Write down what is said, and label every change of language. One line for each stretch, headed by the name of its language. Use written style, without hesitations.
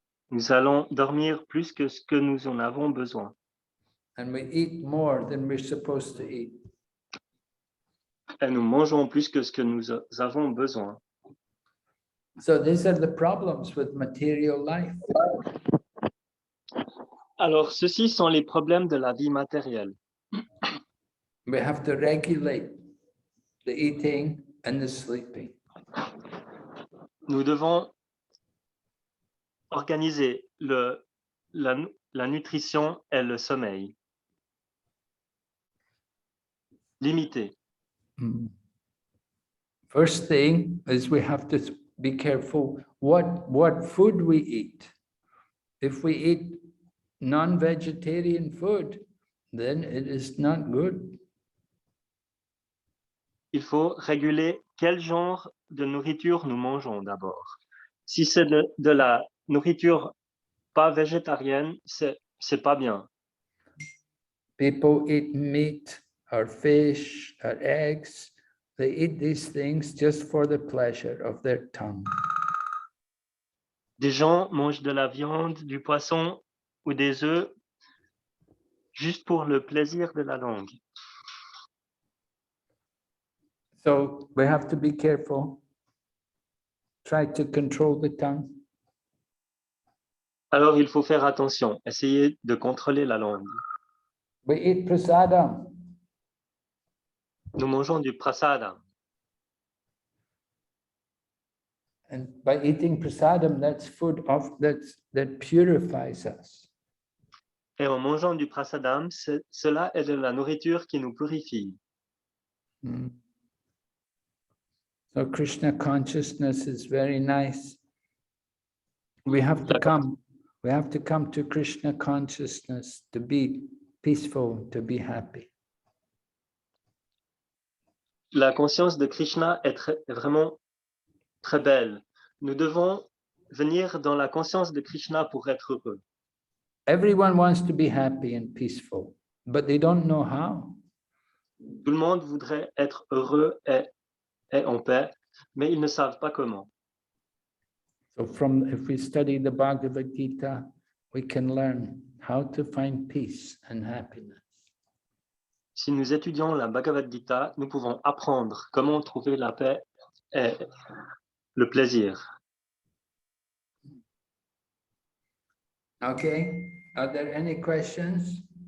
French: Nous allons dormir plus que ce que nous en avons besoin.
English: And we eat more than we're supposed to eat.
French: Et nous mangeons plus que ce que nous avons besoin.
English: So these are the problems with material life.
French: Alors, ceux-ci sont les problèmes de la vie matérielle.
English: We have to regulate the eating and the sleeping.
French: Nous devons organiser la nutrition et le sommeil. Limiter.
English: First thing is we have to be careful what food we eat. If we eat non-vegetarian food, then it is not good.
French: Il faut réguler quel genre de nourriture nous mangeons d'abord. Si c'est de la nourriture pas végétarienne, c'est pas bien.
English: People eat meat or fish or eggs. They eat these things just for the pleasure of their tongue.
French: Des gens mangent de la viande, du poisson ou des œufs juste pour le plaisir de la langue.
English: So we have to be careful. Try to control the tongue.
French: Alors il faut faire attention, essayer de contrôler la langue.
English: We eat prasadam.
French: Nous mangeons du prasada.
English: And by eating prasadam, that's food that purifies us.
French: Et en mangeant du prasadam, cela est de la nourriture qui nous purifie.
English: So Krishna consciousness is very nice. We have to come to Krishna consciousness to be peaceful, to be happy.
French: La conscience de Krishna est vraiment très belle. Nous devons venir dans la conscience de Krishna pour être heureux.
English: Everyone wants to be happy and peaceful, but they don't know how.
French: Tout le monde voudrait être heureux et en paix, mais ils ne savent pas comment.
English: So if we study the Bhagavad Gita, we can learn how to find peace and happiness.
French: Si nous étudions la Bhagavad Gita, nous pouvons apprendre comment trouver la paix et le plaisir.
English: Okay, are there any questions?